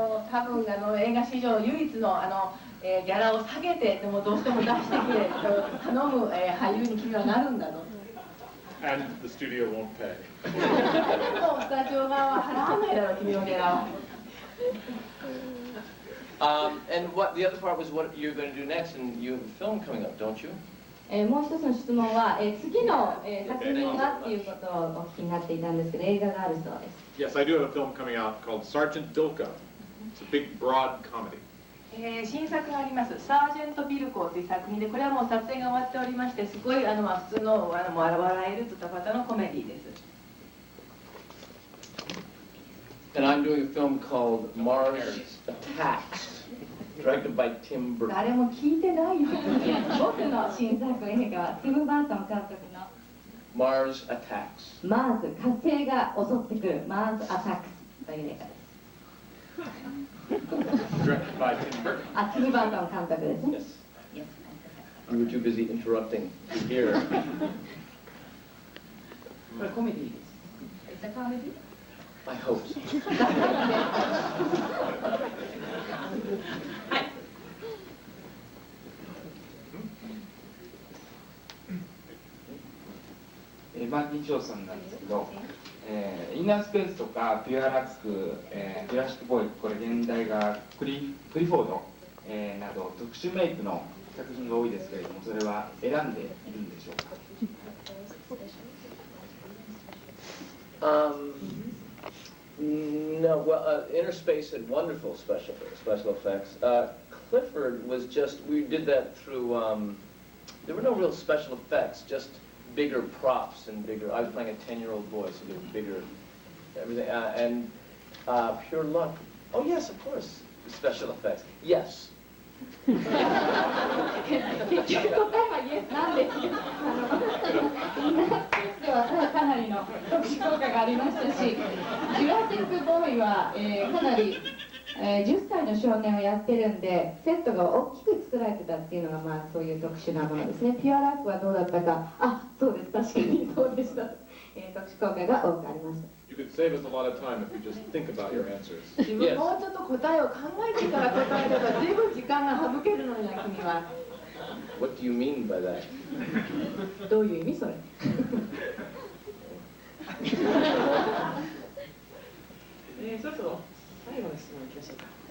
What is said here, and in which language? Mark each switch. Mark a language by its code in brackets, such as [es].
[ja] 多分映画史上唯一のギャラを下げてでもどうしても出してくれと頼む、俳優に君はなるんだと。 [en] And the studio won't pay. [ja] スタジオ側は払わないだろう、君のギャラを。 [en] And what the other part was what you're going to do next, and you have a film coming up, don't you? [ja] もう一つの質問は、次の、作品はっていうことをお聞きになっていたんですけど、映画があるそうです。 [en] Yes, I do have a film coming out called Sergeant Bilko. It's a big, broad comedy. [ja] 新作があります。サージェント・ビルコーという作品で、これはもう撮影が終わっておりまして、すごい普通の笑えるドタバタのコメディです。 [en] And I'm doing a film called Mars Attacks, directed by Tim Burton. [ja] 誰も聞いてないよ。僕の新作映画はティム・バートン監督の [en] Mars Attacks. [ja] マーズ火星が襲ってくるマーズ・アタックスという映画です。 [en] Directed by Tim Burton. [ja] ティム・バートン監督ですね。 [en] Yes. You were too busy interrupting to hear. [ja] これコメディです。 [en] It's a comedy? I hope so. [ja] マーティン・ショーさんなんですけど、インナースペースとかピュアラック、ジュラシック・ボーイ、これ現代がクリフォード、など特殊メイクの作品が多いですけれども、それは選んでいるんでしょうか。 [en] No, well, Inner Space had wonderful special effects. Clifford was just, we did that through, there were no real special effects, just bigger props and bigger. I was playing a 10-year-old boy, so they were bigger, everything. And pure luck. Oh yes, of course. Special effects. Yes. [ja] 結局答えはイエスなんですけど、インナースペースではかなりの特殊効果がありましたし、ジュラシック・ボーイは、かなり、10歳の少年をやってるんで、セットが大きく作られてたっていうのが、まあ、そういう特殊なものですね。ピュアラックはどうだったか、あ、そうです、確かにそうでした。特殊効果が多くありました。 [en] You could save us a lot of time if you just think about your answers. [ja] 自分もうちょっと答えを考えてから答えれば随分時間が省けるのにな、君は。 [en] What do you mean by that? [ja] どういう意味それ？そろそろ最後の質問いきましょうか。